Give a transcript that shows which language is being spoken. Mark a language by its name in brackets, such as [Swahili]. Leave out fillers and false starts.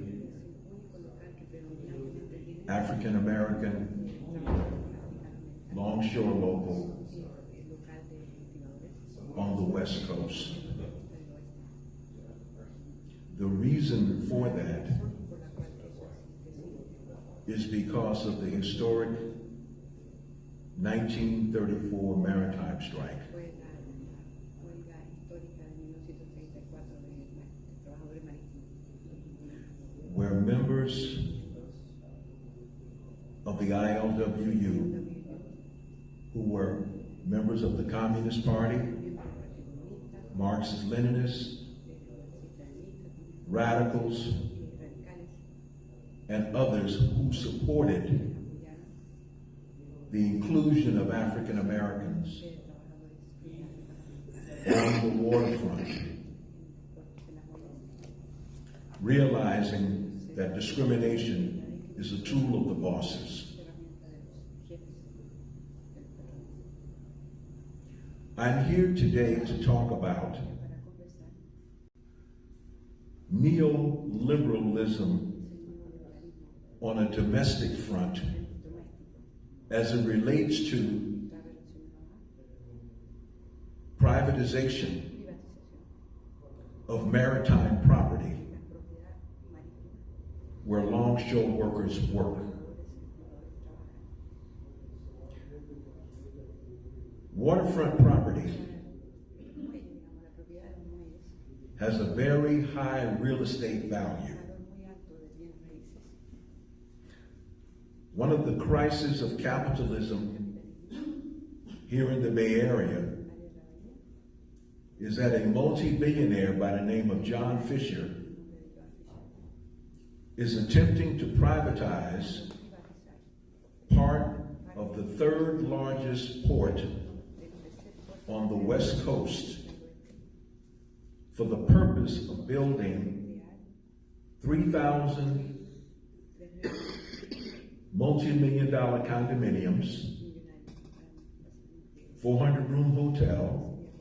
[Spanish] es el único local que predominantemente tiene [English] African American [Spanish] trabajadores africanos [English] longshore local [Spanish] y el local de estibadores [English] on the West Coast. [Spanish] de la costa del oeste. [English] The reason for that [Spanish] Razón por la cual eso existe [English] is because of the historic 1934 maritime strike, [Spanish] fue la huelga histórica de 1934 de trabajadores marítimos, [English] where members of the ILWU, who were members of the Communist Party, [Spanish] miembros del Partido Comunista, [English] Marxist-Leninists, [Spanish] marxistas-leninistas [English] radicals, [Spanish] y radicales, [English] and others who supported [Spanish] apoyaron [English] the inclusion of African Americans [Spanish] de trabajadores [English] on the waterfront, [Spanish] en puertos en las muelles, [English] realizing that discrimination is a tool of the bosses. [Spanish] herramienta de los jefes del patrón. [English] I'm here today to talk about [Spanish] Para conversar [English] neoliberalism [Spanish] el neoliberalismo [English] on a domestic front [Spanish] doméstico [English] as it relates to [Spanish] está relacionado a [English] privatization [Spanish] privatización [English] of maritime property [Spanish] de la propiedad marítima, [English] where longshore workers work. [Spanish] trabajadores y exploradores trabajan. [English] Waterfront property [Spanish] El muelle, digamos, la propiedad de los muelles, [English] has a very high real estate value. [Spanish] valor muy alto de bienes raíces. [English] One of the crises of capitalism here in the Bay Area is that a multi-billionaire by the name of John Fisher is attempting to privatize part of the third largest port on the West Coast for the purpose of building 3,000 multi-million-dollar condominiums, 400-room hotel,